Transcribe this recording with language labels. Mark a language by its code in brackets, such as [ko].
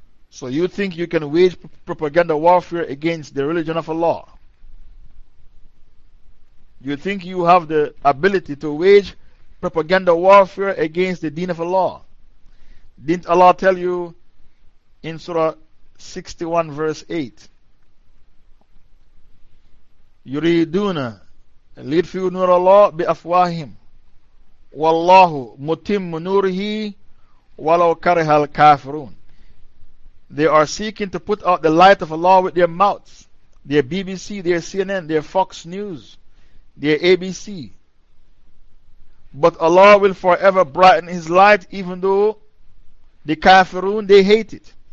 [en] So you think you can wage propaganda warfare against the religion of Allah? You think you have the ability to wage propaganda warfare against the deen of Allah? Didn't Allah tell you in Surah 61 verse 8, [ar] يريدون ليطفئوا نور الله بأفواههم والله متم نوره ولو كره الكافرون. [en] They are seeking to put out the light of Allah with their mouths, their BBC, their CNN, their Fox News, their ABC. But Allah will forever brighten His light even though the kafirun, they hate it.